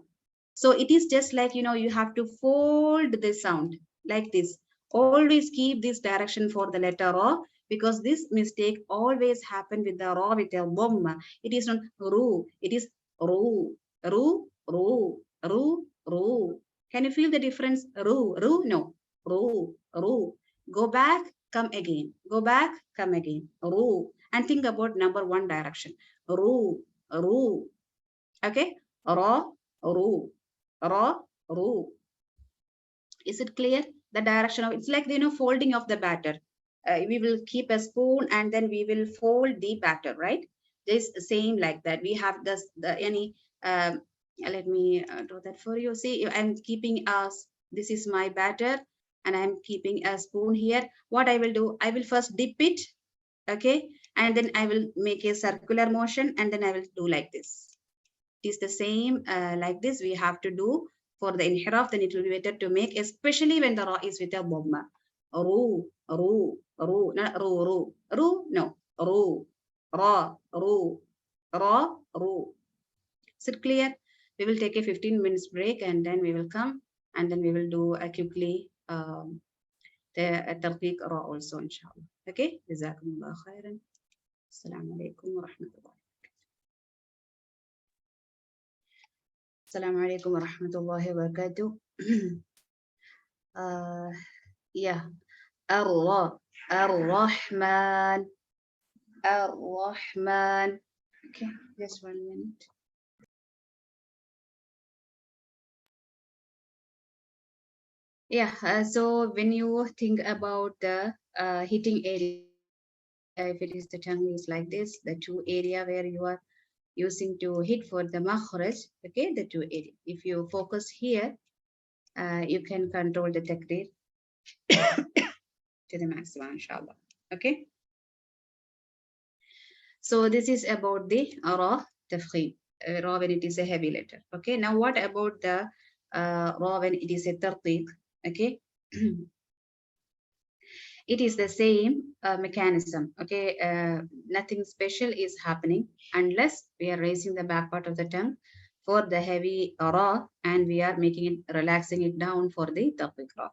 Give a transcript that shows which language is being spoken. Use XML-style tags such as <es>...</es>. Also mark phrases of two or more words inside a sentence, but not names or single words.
<en>So it is just like, you know, you have to fold this sound like this. Always keep this direction for the letter ra, because this mistake always happen with the ra with the bomb. It is not ru, it is ru, ru, ru, ru, ru. Can you feel the difference? Ru, no, ru. Go back, come again. Go back, come again. Ru. And think about number one direction. Ru. Okay? Ra, ru. Ra, ru. Is it clear? The direction of, it's like, you know, folding of the batter. We will keep a spoon and then we will fold the batter, right? This same like that. We have this, let me do that for you. See, I'm keeping this is my batter and I'm keeping a spoon here. What I will do, I will first dip it, okay? And then I will make a circular motion and then I will do like this. It is the same like this we have to do for the inhiraf. Then it will be better to make, especially when the ra is with a bomba. Ru, not ru, no, ru, ra, ru, ra, ru. Is it clear? We will take a 15 minutes break and then we will come and then we will do quickly the tarqiq ra also, inshallah. Okay?</en> <ar>جزاكم الله خيرا. السلام عليكم ورحمة الله. السلام عليكم ورحمة الله وبركاته.</ar> <en>Yeah. Ar-Rahman. Okay, just 1 minute. Yeah, so when you think about the hitting area, if it is the tongue is like this, the two area where you are using to hit for the makhraj, okay, the two area. If you focus here, you can control the takrir to the maximum, inshallah. Okay. So this is about the ra tafkhim, ra when it is a heavy letter. Okay. Now what about the ra when it is a tarqiq? Okay. It is the same mechanism. Okay. Nothing special is happening unless we are raising the back part of the tongue for the heavy ra, and we are making it, relaxing it down for the daqiq ra.</en>